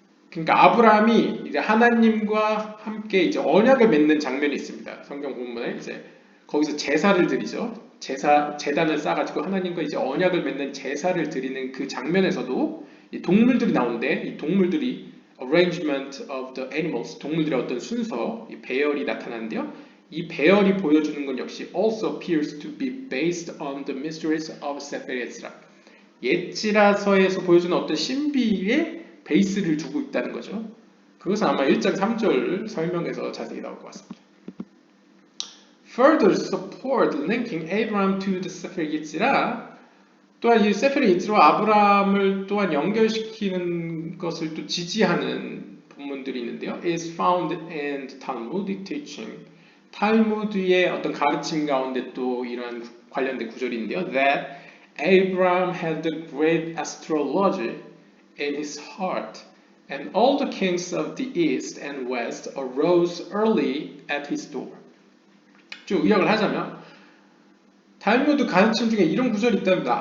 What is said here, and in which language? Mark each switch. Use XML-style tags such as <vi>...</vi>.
<ko>그러니까 아브라함이 이제 하나님과 함께 이제 언약을 맺는 장면이 있습니다. 성경 본문에 이제 거기서 제사를 드리죠. 제단을 쌓아가지고 하나님과 이제 언약을 맺는 제사를 드리는 그 장면에서도 이 동물들이 나오는데 이 동물들이</ko> <en>arrangement of the animals,</en> <ko>동물들의 어떤 순서, 이 배열이 나타나는데요. 이 배열이 보여주는 건 역시</ko> <en>also appears to be based on the mysteries of Sefer Yetzirah.</en> <ko>예지라서에서 보여주는 어떤 신비의 베이스를 두고 있다는 거죠. 그것은 아마 1장 3절 설명에서 자세히 나올 것 같습니다.</ko> <en>Further support linking Abraham to the Sefer Yetzirah.</en> <ko>또한 이 세페르 예츠라와 아브라함을 또한 연결시키는 것을 또 지지하는 본문들이 있는데요.</ko> <en>is found in the Talmudic teaching.</en> <ko>탈무드의 어떤 가르침 가운데 또 이러한 관련된 구절이 있는데요.</ko> <en>That Abraham had the great astrology in his heart, and all the kings of the east and west arose early at his door.</en> <ko>좀 의역을 하자면 탈무드 가르침 중에 이런 구절이 있답니다.</ko>